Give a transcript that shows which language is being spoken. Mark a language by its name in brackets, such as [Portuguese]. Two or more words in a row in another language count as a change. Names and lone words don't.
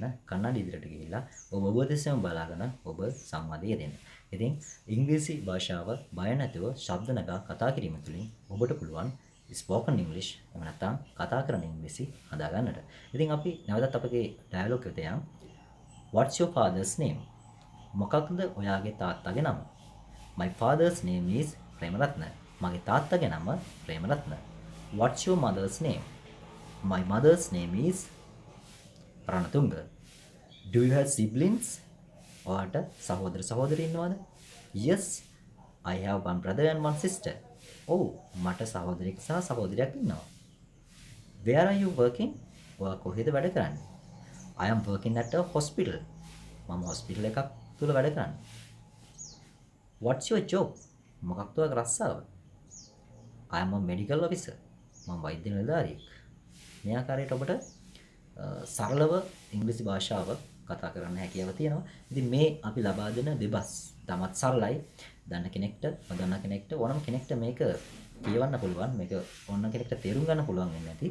[Sinhala] කන්නාඩි ඉදිරියට ගිහිල්ලා ඔබ දෙසම බලාගෙන ඔබ සංවාදයේ යෙදෙන්න. ඉතින් ඉංග්‍රීසි භාෂාව බය නැතුව ශබ්ද නගා කතා කිරීම තුළින් ඔබට පුළුවන් [English] spoken English [Sinhala] එහෙම නැත්නම් කතා කරන ඉංග්‍රීසි හදා ගන්නට. ඉතින් අපි නැවතත් අපගේ ඩයලොග් එකට යමු. [English] What's your father's name? [Sinhala] මොකක්ද ඔයාගේ තාත්තගේ නම? [English] My father's name is Premaratna. [Sinhala] මගේ තාත්තගේ නම ප්‍රේමරත්න. [English] What's your mother's name? My mother's name is Ranatunga. Do you have siblings? [Sinhala] ඔයාට සහෝදර සහෝදරි ඉන්නවද? [English] Yes, I have one brother and one sister. [Sinhala] ඔව් මට සහෝදරයෙක් සහ සහෝදරියක් ඉන්නවා. [English] Where are you working? [Sinhala] ඔයා කොහෙද වැඩ කරන්නේ? [English] I am working at a hospital. [Sinhala] මම හොස්පිටල් එකක් තුල වැඩ කරන්නේ. [English] What's your job? [Sinhala] මොකක්ද ඔයාගේ රස්සාව? [English] I am a medical officer. [Sinhala] මම වෛද්‍ය නිලධාරියෙක්. මේ ආකාරයට ඔබට සරලව ඉංග්‍රීසි භාෂාව කතා කරන්න හැකියාව තියෙනවා. ඉතින් මේ අපි ලබා දෙන දෙබස් තමත් සරලයි. දන්න කෙනෙක්ට, නොදන්න කෙනෙක්ට ඕනම කෙනෙක්ට මේක කියවන්න පුළුවන්. මේක ඕනම කෙනෙක්ට තේරුම් ගන්න පුළුවන් වෙන්නේ නැති.